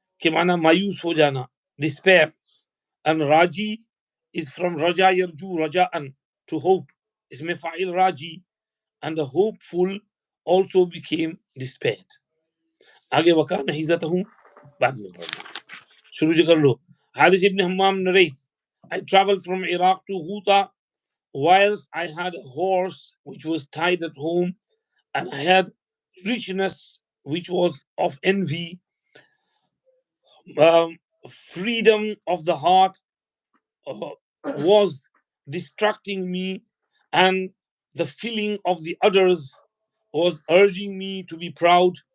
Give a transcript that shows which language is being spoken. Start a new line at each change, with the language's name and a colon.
Hindi: के माना मायूस हो जाना, despair.
English: And Raji is from Raja Yarju, Raja'an, to hope. इसमें फाइल Raji, and the hopeful also became despaired.
Hindi: आगे वकान हिज़तहू बाद में पढ़ना शुरू से कर लो.
English: Haris ibn Hammam narrates, I traveled from Iraq to Ghuta whilst I had a horse which was tied at home, and I had richness which was of envy, freedom of the heart was distracting me, and the feeling of the others was urging me to be proud.